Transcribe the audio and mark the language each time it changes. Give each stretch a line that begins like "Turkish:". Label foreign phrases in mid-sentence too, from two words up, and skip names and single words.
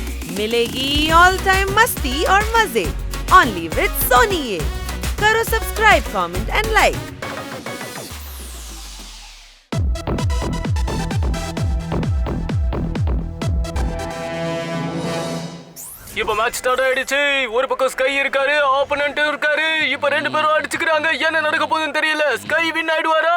Hindi: मिलेगी ऑल टाइम मस्ती और मजे
English: only with Sony.
Hindi: ये करो
English: subscribe, comment and like.
Tamil: இப்ப மேட்ச் ஸ்டார்ட் ஆயிடுச்சு. ஒரு பக்கம் ஸ்கை இருக்காரு, ஆப்போனன்ட் இருக்காரு. இப்ப ரெண்டு பேரும் அடிச்சுக்கிறாங்க. என்ன நடக்க போகுதுன்னு தெரியல. ஸ்கை வின் ஆயிடுவாரா?